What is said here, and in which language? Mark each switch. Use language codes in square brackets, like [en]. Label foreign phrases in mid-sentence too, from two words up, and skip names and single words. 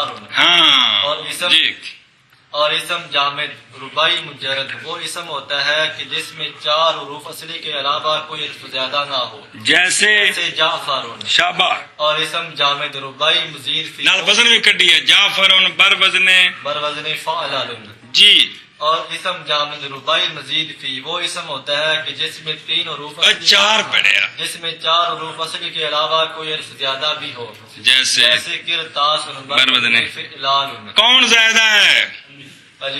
[ur] ہاں اور اسم جی. اور اسم جامد رباعی مجرد وہ اسم ہوتا ہے کہ جس میں 4 حروف اصلی کے علاوہ کوئی حرف زیادہ نہ ہو. جیسے جعفر. شابہ. اور اسم جامد رباعی مزید فی [pa] نال وزن بھی کڈی ہے. جعفر بر وزن [ur] بر وزن فعل. جی. اور اسم جامد رباعی مزید فی وہ اسم ہوتا ہے کہ جس میں 3 حروف [pa] 4 پڑھیا. [ur] جس میں 4 حروف اصلی کے علاوہ کوئی حرف زیادہ بھی ہو. جیسے کرتاس بر وزن. فعلان. کون زیادہ ہے؟ الف.